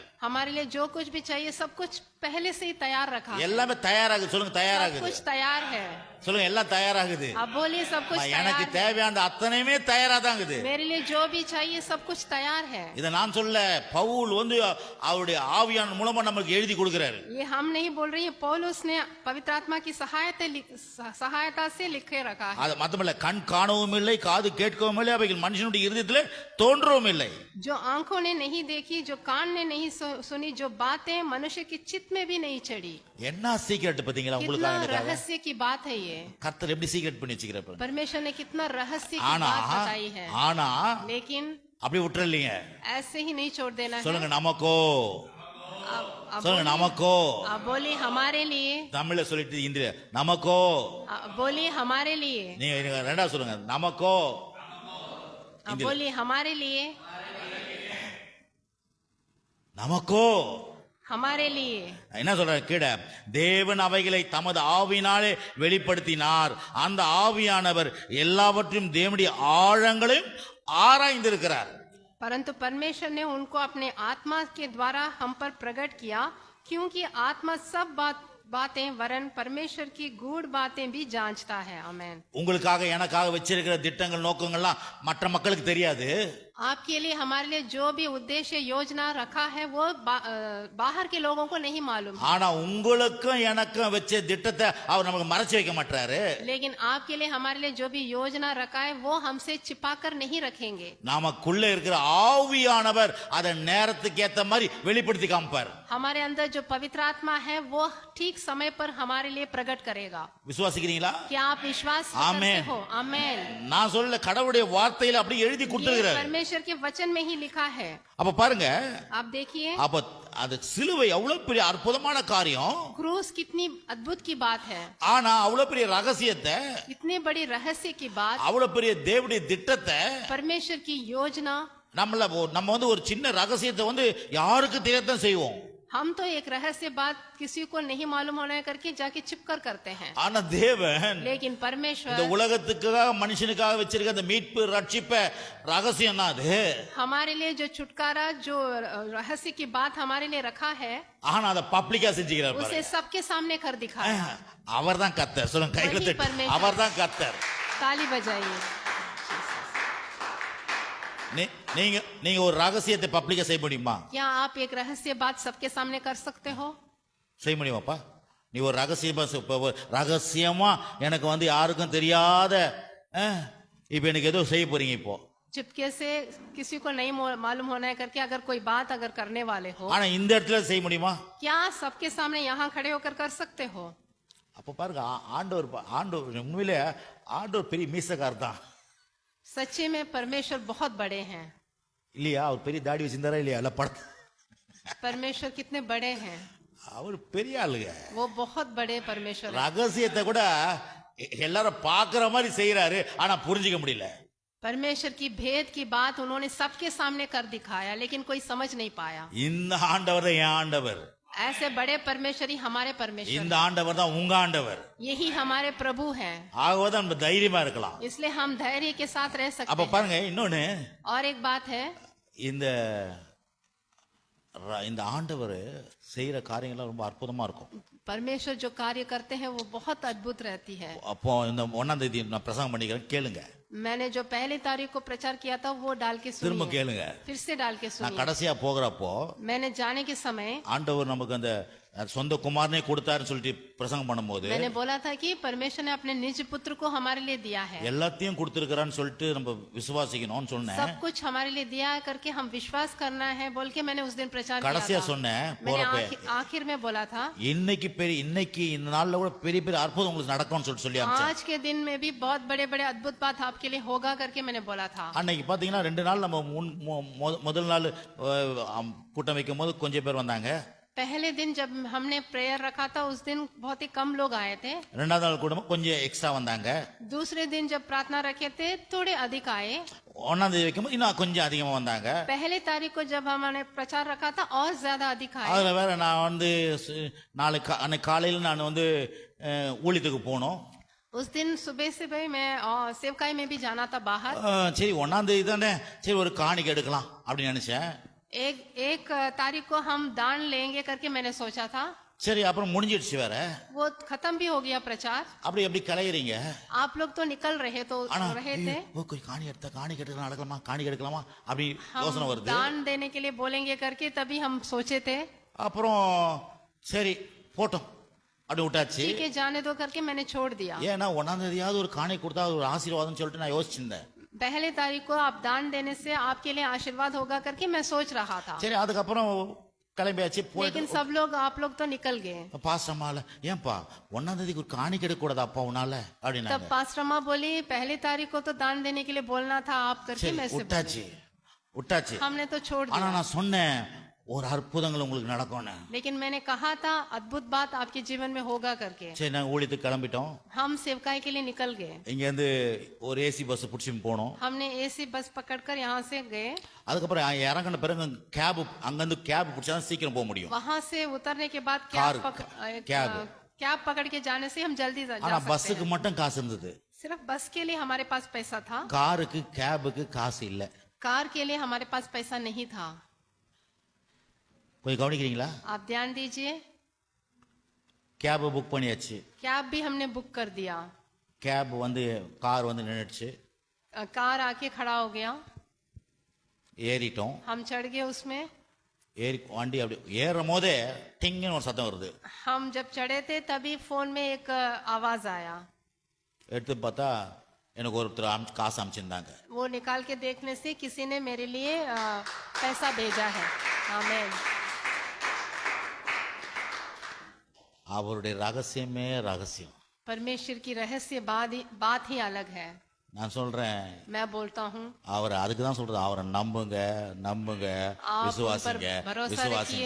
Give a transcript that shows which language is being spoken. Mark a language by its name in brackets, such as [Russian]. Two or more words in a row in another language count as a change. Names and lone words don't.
[Hindi] हमारे लिए जो कुछ भी चाहिए सब कुछ पहले से ही तैयार रखा है। [Tamil] எல்லாமே தயாராகுது. சொல்லுங்க [Hindi] सब [Tamil] தயாராகுது. [Hindi] कुछ तैयार है। [Tamil] சொல்லுங்க எல்லாம் தயாராகுது. [Hindi] आप बोलिए सब कुछ [Tamil] எனக்கு [Hindi] तैयार है। [Tamil] தேவையான அத்தனையுமே தயாராதாங்குது. [Hindi] मेरे लिए जो भी चाहिए सब कुछ तैयार है। [Tamil] இத நான் சொல்ல, பவுல் அவருடைய ஆவியான மூலமா நமக்கு எழுதி கொடுக்கிறாரு. [Hindi] ये हम नहीं बोल रहे हैं, पौलुस ने पवित्र आत्मा की सहायता से लिखे रखा है। [Tamil] அது மட்டுமல்ல, கண் காணவும் இல்லை, காது கேட்கவும் இல்லை, அவைகள் மனுஷனுடைய இருதயத்திலே தோன்றவும் இல்லை. [Hindi] जो आंखों ने नहीं देखी, जो कान ने नहीं सुनी, जो बातें मनुष्य के चित्त में भी नहीं चढ़ी। [Tamil] என்ன சீக்ரெட் பாத்தீங்களா உங்களுக்கு? [Hindi] कितना रहस्य की बात है ये। [Tamil] கர்த்தர் எப்படி சீக்ரெட் பண்ணி வச்சுக்கிறாரு? [Hindi] परमेश्वर ने कितना रहस्य की [Tamil] ஆனா [Hindi] बात बताई है। [Tamil] ஆனா [Hindi] लेकिन [Tamil] அப்படி விட்டுறலீங்க. [Hindi] ऐसे ही नहीं छोड़ देना है। [Tamil] சொல்லுங்க நமக்கோ, [Hindi] अब [Tamil] சொல்லுங்க நமக்கோ. [Hindi] बोलिए हमारे लिए। [Tamil] தமிழ்ல சொல்லிட்டு இந்திய நமக்கோ. [Hindi] बोलिए हमारे लिए। [Tamil] நீங்க ரெண்டா சொல்லுங்க, நமக்கோ. [Hindi] बोलिए हमारे लिए। [Tamil] நமக்கோ [Hindi] हमारे लिए। [Tamil] என்ன சொல்ற கீழே, தேவன் அவைகளை தமது ஆவியினாலே வெளிப்படுத்தினார். அந்த ஆவியானவர் எல்லாவற்றையும் தேவனுடைய ஆழங்களையும் ஆராய்ந்திருக்கிறார். [Hindi] परंतु परमेश्वर ने उनको अपने आत्मा के द्वारा हम पर प्रकट किया, क्योंकि आत्मा सब बातें वरन परमेश्वर की गूढ़ बातें भी जांचता है। आमेन। [Tamil] உங்களுக்காக எனக்காக வச்சிருக்கிற திட்டங்கள் நோக்கங்கள்லாம் மற்ற மக்களுக்கு தெரியாது. [Hindi] आपके लिए हमारे लिए जो भी उद्देश्य योजना रखा है वो बाहर के लोगों को नहीं मालूम है। [Tamil] ஆனா உங்களுக்கும் எனக்கும் வச்ச திட்டத்தை அவர் நமக்கு மறைச்சு வைக்க மாட்டாரு. [Hindi] लेकिन आपके लिए हमारे लिए जो भी योजना रखा है वो हमसे छिपा कर नहीं रखेंगे। [Tamil] நமக்குள்ள இருக்கிற ஆவியானவர் அதை நேரத்துக்கு ஏத்த மாதிரி வெளிப்படுத்தி காமிப்பார். [Hindi] हमारे अंदर जो पवित्र आत्मा है वो ठीक समय पर हमारे लिए प्रकट करेगा। [Tamil] விசுவாசிக்கிறீங்களா? [Hindi] क्या आप विश्वास आमेन। करते हो? आमेन। [Tamil] நான் சொல்லல, கடவுளுடைய வார்த்தையில அப்படி எழுதி [Hindi] ये [Tamil] கொடுத்திருக்கிறார். [Hindi] परमेश्वर के वचन में ही लिखा है। [Tamil] அப்ப பாருங்க, [Hindi] आप देखिए [Tamil] அப்ப அது சிலுவை எவ்வளவு பெரிய அற்புதமான காரியம். [Hindi] क्रूस कितनी अद्भुत की बात है। [Tamil] ஆனா அவ்வளவு பெரிய ரகசியத்தை, [Hindi] इतने बड़ी रहस्य की बात, [Tamil] அவ்வளவு பெரிய தேவனுடைய திட்டத்தை [Hindi] परमेश्वर की योजना [Tamil] நம்ம ஒரு சின்ன ரகசியத்தை யாருக்கு தெரியத்தான் செய்வோம். [Hindi] हम तो एक रहस्य बात किसी को नहीं मालूम होना करके जाके छिपकर करते हैं। [Tamil] ஆனா தேவன் [Hindi] लेकिन [Tamil] இந்த [Hindi] परमेश्वर [Tamil] உலகத்துக்காக மனுஷனுக்காக வச்சிருக்க அந்த மீட்பு ரட்சிப்பு ரகசியம் தான் அது. [Hindi] हमारे लिए जो छुटकारा जो रहस्य की बात हमारे लिए रखा है [Tamil] ஆனா அதை பப்ளிக்கா செஞ்சுக்கிறார் [Hindi] उसे [Tamil] பாருங்க. [Hindi] सबके सामने कर दिखाया। [Tamil] அவர்தான் கர்த்தர். சொல்லுங்க, கை [Hindi] वही [Tamil] கொடுத்து [Hindi] परमेश्वर। [Tamil] அவர்தான் கர்த்தர். [Hindi] ताली बजाइए। [Tamil] நீங்க ஒரு ரகசியத்தை பப்ளிக்கா செய்ய முடியுமா? [Hindi] क्या आप एक रहस्य बात सबके सामने कर सकते हो? [Tamil] செய்ய முடியுமாப்பா? நீ ஒரு ரகசியமா எனக்கு யாருக்கும் தெரியாத இப்ப எனக்கு ஏதோ செய்ய போறீங்க. இப்போ [Hindi] चुपके से किसी को नहीं मालूम होना है करके अगर कोई बात अगर करने वाले हो, [Tamil] ஆனா இந்த இடத்துல செய்ய முடியுமா? [Hindi] क्या सबके सामने यहाँ खड़े होकर कर सकते हो? [Tamil] அப்ப பாருங்க, ஆண்டவர் உண்மையிலே ஆண்டவர் பெரிய மீசக்கார் தான் [Hindi] सच्चे में परमेश्वर बहुत बड़े हैं। [Tamil] இல்லையா? அவர் பெரிய தாடி வச்சிருந்தாரா இல்லையா? இல்ல படத்தை [Hindi] परमेश्वर कितने बड़े हैं। [Tamil] அவர் பெரிய ஆளுங்க. [Hindi] वो बहुत बड़े परमेश्वर हैं। [Tamil] ரகசியத்தை கூட எல்லாரும் பாக்குற மாதிரி செய்யறாரு, ஆனா புரிஞ்சுக்க முடியல. [Hindi] परमेश्वर की भेद की बात उन्होंने सबके सामने कर दिखाया लेकिन कोई समझ नहीं पाया। [Tamil] இந்த ஆண்டவர் தான் என் ஆண்டவர். [Hindi] ऐसे बड़े परमेश्वर ही हमारे परमेश्वर [Tamil] இந்த ஆண்டவர் தான் உங்க ஆண்டவர். [Hindi] यही हमारे प्रभु हैं। [Tamil] ஆகவே நம்ம தைரியமா இருக்கலாம். [Hindi] इसलिए हम धैर्य के साथ रह सकते [Tamil] அப்ப [Hindi] हैं। [Tamil] பாருங்க, இன்னொன்னு, [Hindi] और एक बात है, [Tamil] இந்த இந்த ஆண்டவர் செய்யற காரியங்கள்லாம் ரொம்ப அற்புதமா இருக்கும். [Hindi] परमेश्वर जो कार्य करते हैं वो बहुत अद्भुत रहती है। [Tamil] அப்போ இந்த 1ஆம் தேதி நான் பிரசங்கம் பண்ணிக்கிறேன், கேளுங்க. [Hindi] मैंने जो पहली तारीख को प्रचार किया था वो डाल के [Tamil] திரும்ப [Hindi] सुनिए, [Tamil] கேளுங்க. [Hindi] फिर से डाल के [Tamil] நான் [Hindi] सुनिए। [Tamil] கடைசியா போகிறப்போ [Hindi] मैंने जाने के समय [Tamil] ஆண்டவர் நமக்கு அந்த சொந்த குமாரனே கொடுத்தாருன்னு சொல்லிட்டு பிரசங்கம் பண்ணும்போது [Hindi] मैंने बोला था कि परमेश्वर ने अपने निज पुत्र को हमारे लिए दिया है। [Tamil] எல்லாத்தையும் கொடுத்திருக்கிறான்னு சொல்லிட்டு நம்ம விசுவாசிக்கணும்னு சொன்னேன். [Hindi] सब कुछ हमारे लिए दिया है करके हम विश्वास करना है बोल के मैंने उस दिन प्रचार किया [Tamil] கடைசியா [Hindi] था। [Tamil] சொன்னேன் [Hindi] मैंने [Tamil] போறப்ப, [Hindi] आखिर में बोला था [Tamil] இன்னைக்கு இந்த நாள்ல கூட பெரிய பெரிய அற்புதம் உங்களுக்கு நடக்கும்னு சொல்லி அனுப்பிச்சேன். [Hindi] आज के दिन में भी बहुत बड़े बड़े अद्भुत बात आपके लिए होगा करके मैंने बोला था। [Tamil] அன்னைக்கு பாத்தீங்கன்னா 2 நாள் நம்ம முதல் நாள் கூட்டம் வைக்கும் போது கொஞ்சம் பேர் வந்தாங்க. [Hindi] पहले दिन जब हमने प्रेयर रखा था उस दिन बहुत ही कम लोग आए थे। [Tamil] ரெண்டாவது நாள் கூட கொஞ்சம் எக்ஸ்ட்ரா வந்தாங்க. [Hindi] दूसरे दिन जब प्रार्थना रखे थे थोड़े अधिक आए। [Tamil] 1ஆம் தேதி வைக்கும்போது இன்னும் கொஞ்சம் அதிகமா வந்தாங்க. [Hindi] पहले तारीख को जब हमने प्रचार रखा था और ज्यादा अधिक आए। [Tamil] அதுல வேற நான் அன்னைக்கு காலையில நான் ஊழியத்துக்கு போனோம். [Hindi] उस दिन सुबह से भाई मैं सेवकाई में भी जाना था बाहर। [Tamil] சரி 1ஆம் தேதி தானே, சரி ஒரு காணிக்கை எடுக்கலாம் அப்படின்னு நினைச்சேன். [Hindi] एक तारीख को हम दान लेंगे करके मैंने सोचा था। [Tamil] சரி, அப்புறம் முடிஞ்சிடுச்சு வேற. [Hindi] वो खत्म भी हो गया प्रचार। [Tamil] அப்படி எப்படி கலையறீங்க? [Hindi] आप लोग तो निकल रहे थे। [Tamil] கொஞ்சம் காணிக்கை எடுக்கலாமா அப்படி யோசனை [Hindi] हम [Tamil] வருது. [Hindi] दान देने के लिए बोलेंगे करके तभी हम सोचे थे। [Tamil] அப்புறம் சரி போட்டோம் அப்படி விட்டாச்சு. [Hindi] ठीक है जाने दो करके मैंने छोड़ दिया। [Tamil] ஏன்னா 1ஆம் தேதியாவது ஒரு காணிக்கை கொடுத்தா அது ஒரு ஆசீர்வாதம்னு சொல்லிட்டு நான் யோசிச்சிருந்தேன். [Hindi] पहले तारीख को आप दान देने से आपके लिए आशीर्वाद होगा करके मैं सोच रहा था। [Tamil] சரி, அதுக்கப்புறம் கிளம்பியாச்சு. [Hindi] लेकिन सब लोग आप लोग तो निकल गए। [Tamil] பாஸ்டம்மால, ஏன்பா 1ஆம் தேதிக்கு ஒரு காணிக்கை எடுக்க கூடாதாப்பா உன்னால அப்படின்னா? [Hindi] तब पास्टरमा बोली पहली तारीख को तो दान देने के लिए बोलना था आप करके मैं से [Tamil] விட்டாச்சு. [Hindi] हमने तो छोड़ [Tamil] ஆனா [Hindi] दिया। [Tamil] நான் சொன்னேன் ஒரு அற்புதங்கள் உங்களுக்கு நடக்கும்னு. [Hindi] लेकिन मैंने कहा था अद्भुत बात आपके जीवन में होगा करके। [Tamil] சரி, நாங்க ஊழியத்துக்கு கிளம்பிட்டோம். [Hindi] हम सेवकाई के लिए निकल गए। [Tamil] இங்க இருந்து ஒரு [English] AC bus [Tamil] பிடிச்சி போனோம். [Hindi] हमने [English] AC bus [Hindi] पकड़कर यहाँ से गए। [Tamil] அதுக்கப்புறம் இறங்கின பிறகு அங்கிருந்து கேப் பிடிச்சா சீக்கிரம் போக முடியும். [Hindi] वहां से उतरने के बाद कैब पकड़ के जाने से हम जल्दी जा [Tamil] ஆனா [Hindi] सकते [Tamil] பஸ்ஸுக்கு [Hindi] हैं। [Tamil] மட்டும் காசு இருந்தது. [Hindi] सिर्फ बस के लिए हमारे पास पैसा था, [Tamil] காருக்கு கேபுக்கு காசு இல்ல. [Hindi] कार के लिए हमारे पास पैसा नहीं था। [Tamil] கொஞ்சம் கவனிக்கிறீங்களா? [Hindi] आप ध्यान दीजिए। [English] cab book [Tamil] பண்ணியாச்சு. [Hindi] कैब भी हमने बुक कर दिया. [Tamil] கேப் வந்து கார் வந்து நின்றுச்சு. [Hindi] कार आके खड़ा हो गया. [Tamil] ஏறிட்டோம். [Hindi] हम चढ़ गए उसमें. [Tamil] ஏறி வண்டி அப்படி ஏறும் போதே டிங்னு ஒரு சத்தம் வருது. [Hindi] हम जब चढ़े थे तभी फोन में एक आवाज आया. [Tamil] எடுத்து பார்த்தா எனக்கு ஒருத்தர் காசு அனுப்பிச்சிருந்தாங்க. [Hindi] वो निकाल के देखने से किसी ने मेरे लिए पैसा भेजा है. आमीन. [Tamil] அவருடைய ரகசியமே ரகசியம். [Hindi] परमेश्वर की रहस्य बात ही अलग है. [Tamil] நான் சொல்றேன், [Hindi] मैं बोलता हूँ [Tamil] அவர் அதுக்கு தான் சொல்றது, அவரை நம்புங்க நம்புங்க, [Hindi] आप उन पर [Tamil] விசுவாசிங்க [Hindi] भरोसा रखिए,